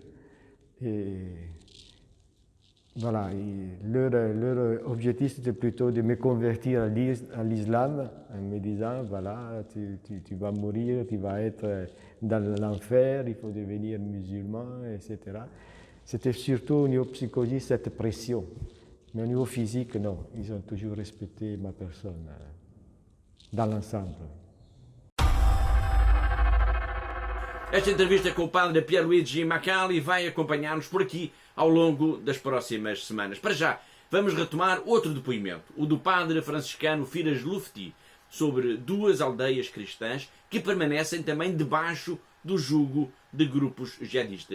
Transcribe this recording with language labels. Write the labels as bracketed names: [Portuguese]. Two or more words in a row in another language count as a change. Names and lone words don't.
[French] Et voilà, leur objectif c'était plutôt de me convertir à l'islam en me disant voilà, tu vas mourir, tu vas être dans l'enfer, il faut devenir musulman, etc. C'était surtout au niveau psychologique cette pression. Mais au niveau physique, non, ils ont toujours respecté ma personne dans l'ensemble. [Portuguese] Esta entrevista com o padre Pierluigi Macali vai acompanhar-nos por aqui ao longo das próximas semanas. Para já, vamos retomar outro depoimento, o do padre franciscano Firas Lufti, sobre 2 aldeias cristãs que permanecem também debaixo do jugo de grupos jihadistas.